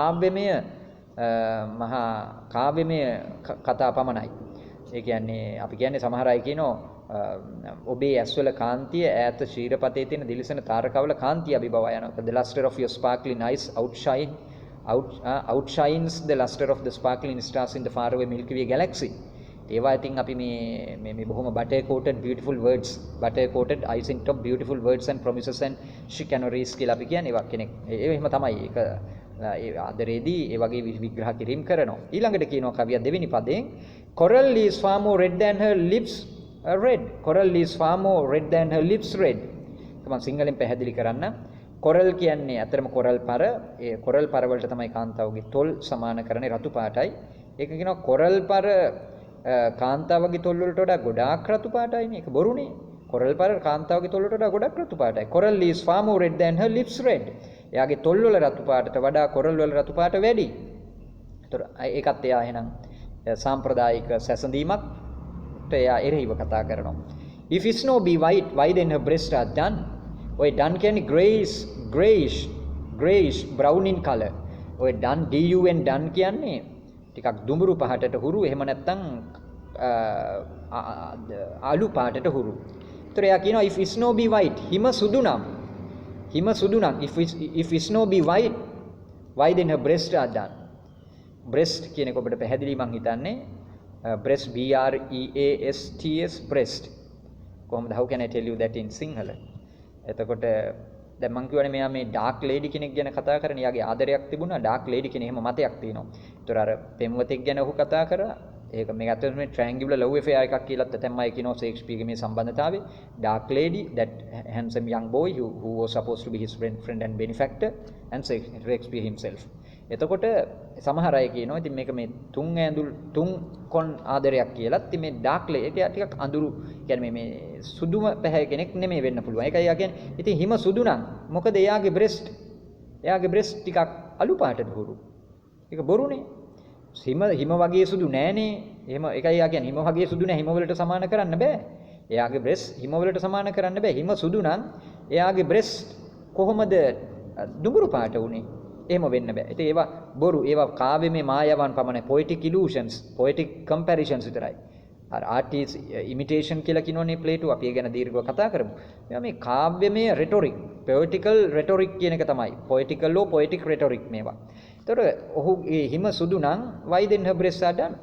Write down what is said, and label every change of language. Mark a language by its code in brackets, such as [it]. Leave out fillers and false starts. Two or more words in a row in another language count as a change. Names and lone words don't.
[si] කාව්‍යමය කතා පමණයි. ඒ කියන්නේ අපි කියන්නේ සමහර අය කියනවා ඔබේ ඇස්වල කාන්තිය ඈත ශීරපතේ තියෙන දිලිසෙන තාරකවල කාන්තිය අභිබවා යනවා. [en] The luster of your sparkling eyes outshines the luster of the sparkling stars in the faraway Milky Way galaxy. [si] ඒවා ඉතින් අපි මේ බොහොම [en] butter coated beautiful words, butter coated icing top beautiful words and promises and chicaneries [si] කියලා අපි කියන්නේ. ඒවා කෙනෙක් එහෙම තමයි. ඒක ආදරේදී ඒ වගේ විග්‍රහ කිරීම කරනවා. ඊළඟට කියනවා කවිය දෙවෙනි පදයෙන් [en] Coral is far more red than her lips red. Coral is far more red than her lips red. [si] මම සිංහලෙන් පැහැදිලි කරන්න. කොරල් කියන්නේ අතරම කොරල් පර. ඒ කොරල් පර වලට තමයි කාන්තාවගේ තොල් සමාන කරන්නේ රතු පාටයි. ඒක කියනවා කොරල් පර කාන්තාවගේ තොල් වලට වඩා ගොඩාක් රතු පාටයිනේ. ඒක බොරුනේ. කොරල් පර කාන්තාවගේ තොල් වලට වඩා ගොඩක් රතු පාටයි. [en] Coral is far more red than her lips red. [si] එයාගේ තොල් වල රතු පාටට වඩා කොරල් වල රතු පාට වැඩි. ඒතර ඒකත් එයා එහෙනම් සාම්ප්‍රදායික සැසඳීමක් එයා එරෙහිව කතා කරනවා. [en] If snow be white, why then her breasts are done? ඔය done කියන්නේ grayish brown in color. [si] ඔය [en] done DUN done [si] කියන්නේ ටිකක් දුඹුරු පහටට හුරු එහෙම නැත්නම් ආලු පාටට හුරු. ඒතර එයා කියනවා [en] if snow be white, [si] හිම සුදු නම් [en] if snow be white, why then her breasts are done? [si] breast කියන එක ඔබට පැහැදිලි මං හිතන්නේ [en] breast BREASTS breast. [si] කොහොමද [en] how can I tell you that in Sinhala? [si] එතකොට දැන් මං කියවනේ මෙයා මේ [en] dark lady [si] කෙනෙක් ගැන කතා කරන. එයාගේ ආදරයක් තිබුණා. [en] dark lady [si] කෙනෙක් එහෙම මතයක් තියෙනවා. ඒතර අර පෙම්වතෙක් ගැන ඔහු කතා කරා. ඒක මේක ඇත්තටම මේ [en] triangular love affair [si] එකක් කියලා තමයි කියනවා ෂේක්ස්පියර්ගේ මේ සම්බන්ධතාවය. [en] dark lady, that handsome young boy who was supposed to be his friend and benefactor, and Shakespeare himself. [si] එතකොට සමහර අය කියනවා ඉතින් මේක මේ තුන් කොන් ආදරයක් කියලා. ඉතින් මේ [en] dark lady [si] ටිකක් අඳුරු කියන්නේ මේ සුදුම පැහැ කෙනෙක් නෙමෙයි වෙන්න පුළුවන්. ඒකයි යා කියන්නේ ඉතින් හිම සුදු නම් මොකද එයාගේ breast ටිකක් අලු පාටට හුරු. ඒක බොරුනේ. හිම වගේ සුදු නෑනේ. එහෙම ඒකයි යා කියන්නේ හිම වගේ සුදු නෑ. හිම වලට සමාන කරන්න බෑ. එයාගේ breast හිම වලට සමාන කරන්න බෑ. හිම සුදු නම් එයාගේ breast කොහොමද දුඹුරු පාට උනේ. එහෙම වෙන්න බෑ. ඉතින් ඒවා බොරු. ඒවා කාව්‍යමය මායාවන් පමණයි. [en] poetic illusions, poetic comparisons [si] විතරයි. අර [en] artist imitation [si] කියලා කියනෝනේ ප්ලේටෝ. අපි ඒ ගැන දීර්ඝව කතා කරමු. මේ කාව්‍යමය rhetoric, [en] poetical rhetoric [si] කියන එක තමයි. [en] poetical or poetic rhetoric මේවා. [si] එතකොට ඔහු ඒ හිම සුදු නම් [en] why then her breasts are done?